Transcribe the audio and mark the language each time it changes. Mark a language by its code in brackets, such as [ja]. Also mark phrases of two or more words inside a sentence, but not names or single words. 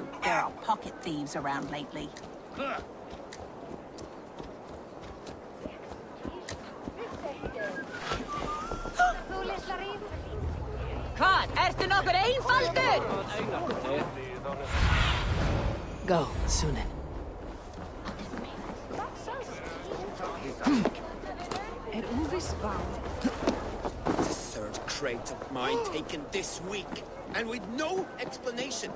[en] There are pocket thieves around lately. [is] Hvað? Ertu nokkur einfaldur? [en] Go, Sunan. The third crate of mine taken this week, and with no explanation.